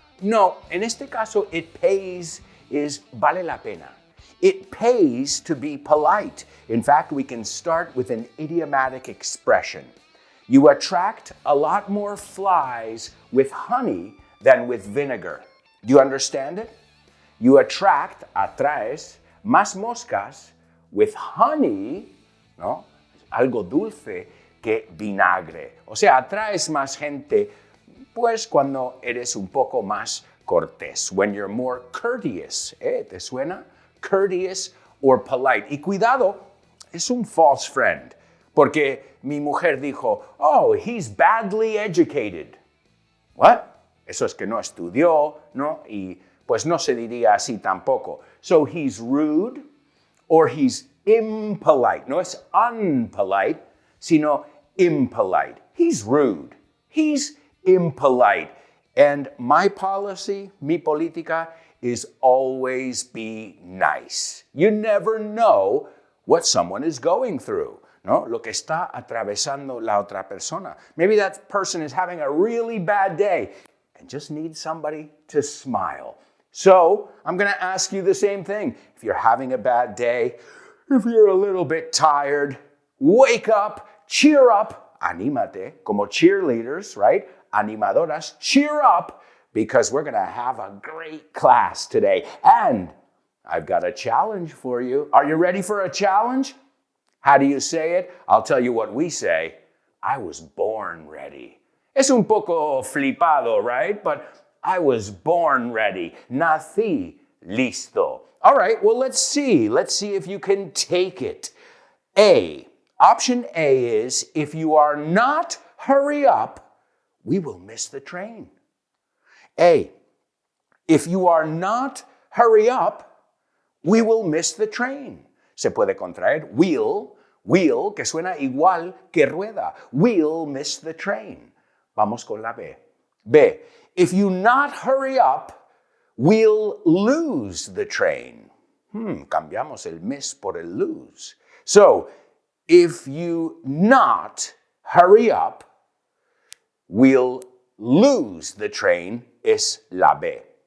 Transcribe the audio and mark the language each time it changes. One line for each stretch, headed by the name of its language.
Spanish: No, en este caso,
English: it pays is
Spanish: vale la pena.
English: It pays to be polite. In fact, we can start with an idiomatic expression. You attract a lot more flies with honey than with vinegar. Do you understand it? You
Spanish: atraes más moscas
English: with honey,
Spanish: ¿no? Algo dulce que vinagre. O sea, atraes más gente, pues cuando eres un poco más cortés.
English: When you're more courteous.
Spanish: ¿Te suena?
English: Courteous or polite.
Spanish: Y cuidado, es un
English: false friend.
Spanish: Porque mi mujer dijo,
English: oh, he's badly educated. What?
Spanish: Eso es que no estudió, ¿no? Y pues no se diría así tampoco.
English: So he's rude or he's impolite.
Spanish: No es
English: unpolite,
Spanish: sino
English: impolite. He's rude. He's impolite. And my policy,
Spanish: mi política,
English: is always be nice. You never know what someone is going through.
Spanish: ¿No? Lo que está atravesando la otra persona.
English: Maybe that person is having a really bad day and just needs somebody to smile. So, I'm going to ask you the same thing. If you're having a bad day, if you're a little bit tired, wake up, cheer up,
Spanish: anímate, como
English: cheerleaders, right?
Spanish: Animadoras,
English: cheer up, because we're going to have a great class today. And I've got a challenge for you. Are you ready for a challenge? How do you say it? I'll tell you what we say. I was born ready.
Spanish: Es un poco flipado,
English: right? But I was born ready.
Spanish: Nací listo.
English: All right, well, let's see. Let's see if you can take it. Option A is, if you are not hurry up, we will miss the train. If you are not hurry up, we will miss the train.
Spanish: Se puede contraer will, que suena igual que rueda.
English: We'll miss the train.
Spanish: Vamos con la B.
English: B, if you not hurry up, we'll lose the train.
Spanish: Cambiamos el miss por el lose.
English: So, if you not hurry up, we'll lose the train
Spanish: es la B.